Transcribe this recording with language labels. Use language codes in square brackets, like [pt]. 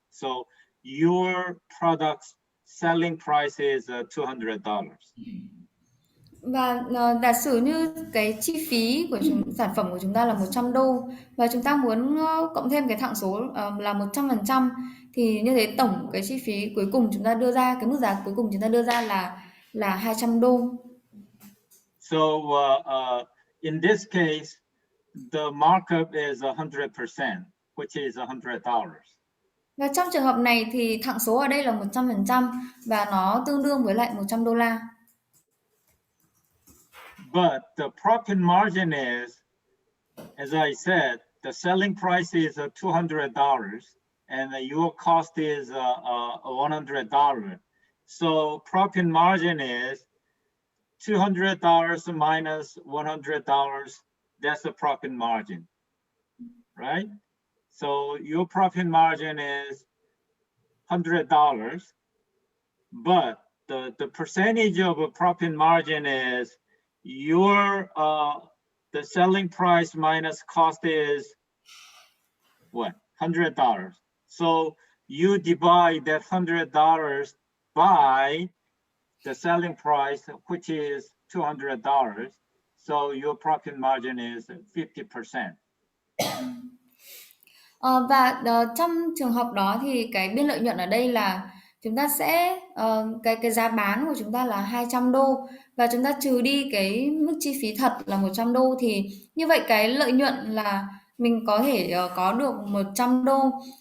[en] So your product's selling price is $200. [vi] Và giả sử như cái chi phí của sản phẩm của chúng ta là $100 và chúng ta muốn cộng thêm cái thặng số là 100%, thì như thế tổng cái chi phí cuối cùng chúng ta đưa ra, cái mức giá cuối cùng chúng ta đưa ra là $200. [en] So in this case, the markup is 100%, which is $100. [vi] Và trong trường hợp này thì thặng số ở đây là 100% và nó tương đương với lại $100. [en] But the profit margin is, as I said, the selling price is $200 and your cost is $100. So profit margin is $200 minus $100. That's the profit margin, right? So your profit margin is $100, but the percentage of a profit margin is your the selling price minus cost is what? $100. So you divide that $100 by the selling price, which is $200. So your profit margin is 50%. [vi] Và trong trường hợp đó thì cái biên lợi nhuận ở đây là chúng ta sẽ cái giá bán của chúng ta là 200 đô và chúng ta trừ đi cái mức chi phí thật là 100 đô thì như vậy cái lợi nhuận là mình có thể có được 100 đô.